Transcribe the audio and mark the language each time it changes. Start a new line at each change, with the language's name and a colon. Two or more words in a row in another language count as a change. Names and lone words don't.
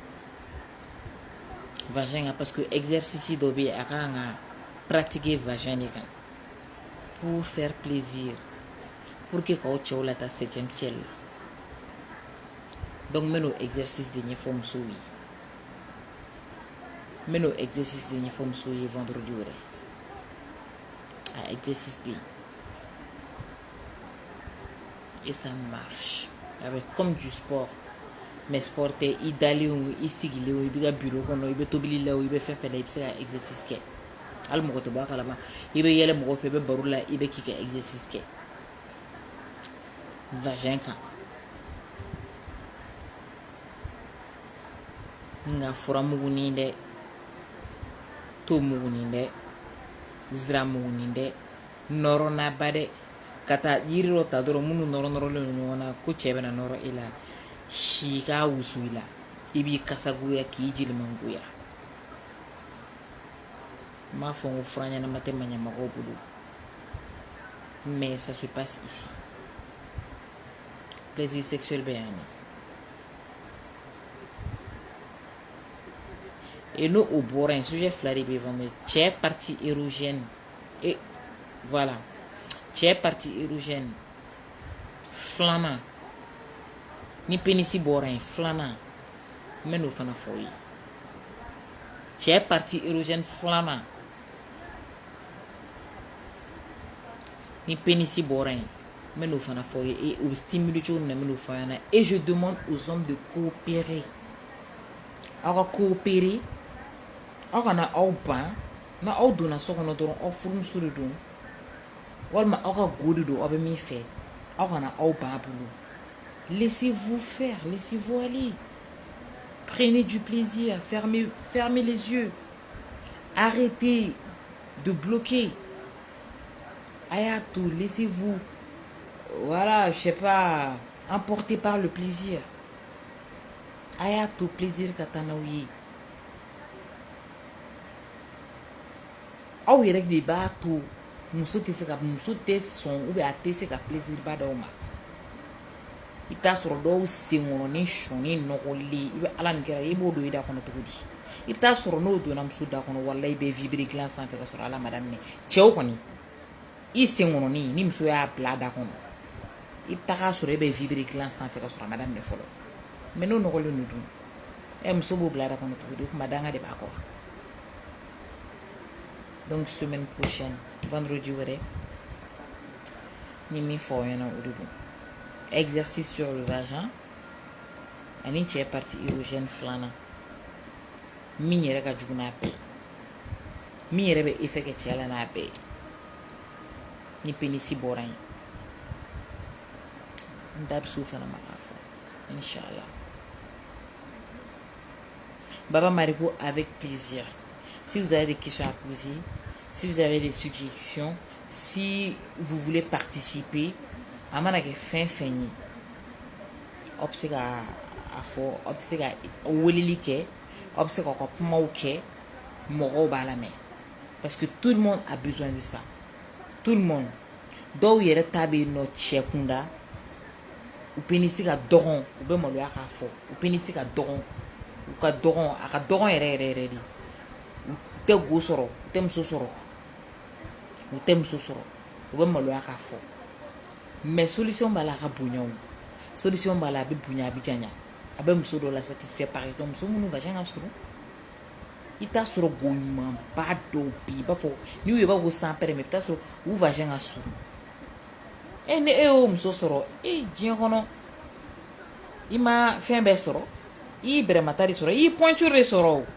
French: parce que
Bambara: exercice dɔ bɛ yen a kan ka pratiquer vagin de kan
French: pour faire plaisir pour que
Bambara: kaw cɛw la ta 7e ciel la donc n bɛ n'o exercice de ɲɛfɔ musow ye vendredi wɛrɛ a exercice bɛ yen
French: et ça marche avec comme du sport mais
Bambara: sport tɛ i dalen o i sigilen o i bɛ ka bureau kɔnɔ i bɛ tobili la o i bɛ fɛn fɛn la i bɛ se ka exercice kɛ hali mɔgɔ tɛ bɔ a kalama i bɛ yɛlɛ mɔgɔ fɛ i bɛ baro la i bɛ k'i ka exercice kɛ vagin kan nka furamugunin dɛ to mugunin dɛ zira mugunin dɛ nɔrɔnaba dɛ ka taa yiri dɔ ta dɔrɔn minnu nɔrɔlen don ɲɔgɔn na ko cɛ bɛna nɔrɔ e la si k'a wusu i la i b'i kasagoya k'i jelimangoya n m'a fɔ n ko fura ɲɛnama tɛ maɲamɔgɔw bolo
French: mais ça se passe ici plaisir sexuel
Bambara: bɛ yan de et n'o o bɔra yen sujet fila de bɛ yen cɛ
French: partie érogène et voilà
Bambara: cɛ
French: partie érogène
Bambara: filanan ni pénis bɔra yen filanan n bɛ n'o fana fɔ ye cɛ
French: partie érogène
Bambara: filanan ni pénis bɔra yen n bɛ n'o fana fɔ ye et o bɛ stimuler cogo min na n bɛ n'o fɔ ɲɛna
French: et je demande aux hommes de coopérer
Bambara: aw ka coopérer aw kana aw ban na aw donna so kɔnɔ dɔrɔn aw furumuso de don walima aw ka go de don aw bɛ min fɛ aw kana aw ban a bolo
French: laissez-vous faire laissez-vous aller prenez du plaisir fermez les yeux arrêtez de bloquer
Bambara: a y'a to
French: laissez-vous voilà, je sais pas, emporté par le plaisir.
Bambara: Aya to plaisir katana oui. Aw yɛrɛ de b'a to muso tɛ se ka muso tɛ sɔn
French: ou bien
Bambara: a tɛ se ka plaisir ba d'aw ma. I bɛ taa sɔrɔ dɔw senkɔrɔnin sɔnni nɔgɔlen i bɛ ala nin kɛra i b'o don i da kɔnɔ cogo di. I bɛ taa sɔrɔ n'o donna muso da kɔnɔ walayi i bɛ vibrer dilan sanfɛ ka sɔrɔ ala ma daminɛ. Cɛw kɔni i senkɔrɔnin ni muso y'a bila a da kɔnɔ i bɛ taga sɔrɔ e bɛ vibrer dilan sanfɛ ka sɔrɔ a ma daminɛ fɔlɔ. Mais n'o nɔgɔlen don dun muso b'o bila a da kɔnɔ cogo di o kuma danga de b'a kɔ.
French: Donc semaine prochaine
Bambara: vendredi wɛrɛ ni min fɔ aw ɲɛna o de don.
French: Exercice sur le vagin
Bambara: ani cɛ
French: partie érogène
Bambara: filanan min yɛrɛ ka jugu n'a bɛɛ min yɛrɛ bɛ effet kɛ cɛ la n'a bɛɛ ni pénis bɔra yen n da bɛ se o fana ma k'a fɔ inchallah.
French: Baba Marico avec plaisir. Si vous avez des questions à poser, si vous avez des suggestions, si vous voulez participer,
Bambara: a mana kɛ fɛn fɛn ye aw bɛ se ka a fɔ aw bɛ se ka weleli kɛ aw bɛ se k'aw ka kumaw kɛ mɔgɔw b'a lamɛn
French: parce que tout le monde a besoin de ça, tout le monde.
Bambara: Dɔw yɛrɛ ta bɛ yen nɔ cɛ kunda u pénis ka dɔgɔn u bɛ maloya k'a fɔ u pénis ka dɔgɔn u ka dɔgɔn a ka dɔgɔn yɛrɛ yɛrɛ yɛrɛ de u tɛ go sɔrɔ u tɛ muso sɔrɔ u tɛ muso sɔrɔ u bɛ maloya k'a fɔ. Mais solution b'a la a ka bonya o solution b'a la a bɛ bonya a bɛ janya a bɛ muso dɔw la
French: satisfait par exemple
Bambara: muso minnu vagin ka surun i t'a sɔrɔ go ɲumanba dɔw bɛ yen i b'a fɔ n'i y'u ye i b'a fɔ ko sans pɛrɛn mais i bɛ taa sɔrɔ u vagin ka surun ni e y'o muso sɔrɔ diɲɛ kɔnɔ i ma fɛn bɛɛ sɔrɔ i y'i bɛrɛmata de sɔrɔ i y'i pointure de sɔrɔ o.